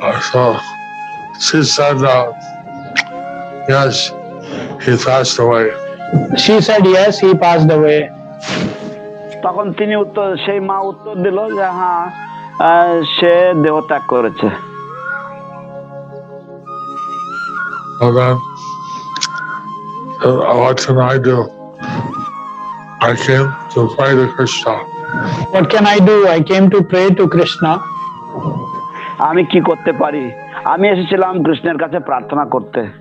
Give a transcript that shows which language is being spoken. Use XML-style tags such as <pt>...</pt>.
<en>So she said yes, he passed away. She said yes, he passed away.</en> <bn>তখন তিনি সেই মা উত্তর দিল যে হ্যাঁ, সে দেহত্যাগ করেছে।</bn> <en>And then what can I do? I came to pray to Krishna. What can I do? I came to pray to Krishna.</en> <bn>আমি কি করতে পারি? আমি এসেছিলাম কৃষ্ণের কাছে প্রার্থনা করতে।</bn>